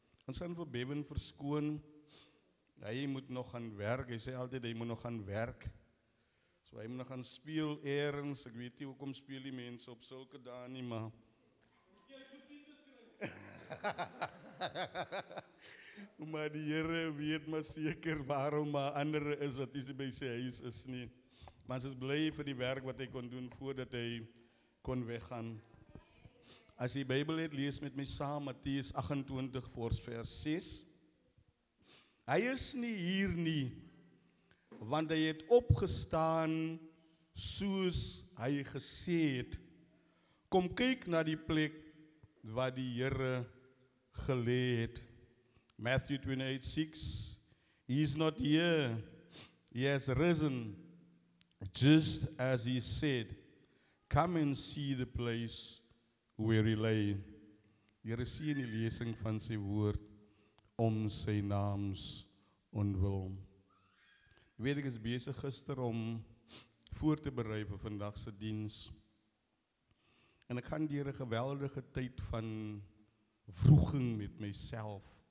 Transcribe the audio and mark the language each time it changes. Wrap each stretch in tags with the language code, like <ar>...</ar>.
<af>Ons gaan vir Bevan verskoon. Hy moet nog gaan werk. Hy sê altyd hy moet nog gaan werk. So hy moet nog gaan speel eers. Ek weet nie hoekom speel die mense op sulke dae nie, maar maar die Here weet maar seker waarom maar ander is wat hy by sy huis is nie. Maar ons is bly vir die werk wat hy kon doen voordat hy kon weggaan. As jy Bybel het, lees met my saam Matteus 28 vers 6. Hy is nie hier nie, want hy het opgestaan soos hy gesê het. Kom kyk na die plek waar die Here gelê het.</af> <en>Matthew 28:6. He is not here. He has risen, just as he said. Come and see the place where he lay.</en> <af>Here sien die lesing van sy woord om sy naams ontwil. Ek weet ek is besig gister om voor te berei vir vandag se diens. En ek gaan deur 'n geweldige tyd van wroging met myself.</af>